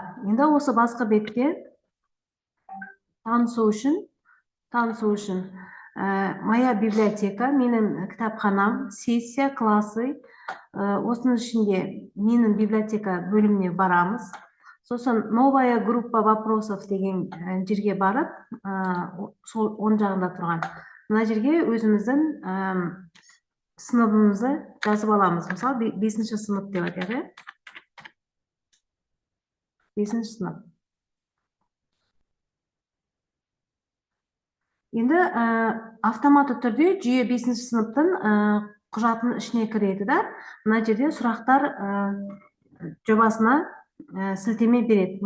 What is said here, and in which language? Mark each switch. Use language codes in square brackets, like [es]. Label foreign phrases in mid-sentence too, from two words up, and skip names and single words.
[kk] Енді осы басқа бетте танысу үшін [ru] моя библиотека, [kk] менің кітапханам, сессия, классы, осының ішінде менің библиотека бөліміне барамыз. Сосын [ru] новая группа вопросов [kk] деген жерге барып, сол оң жағында тұрған. Мына жерге өзіміздің сыныбымызды жазып аламыз. Мысалы, 5-ші сынып деп айтады. 5-ші сынып. Енді автоматты түрде жүйе 5-ші сыныптың құжатын ішіне кіреді да, мына жерде сұрақтар жобасына сілтеме береді.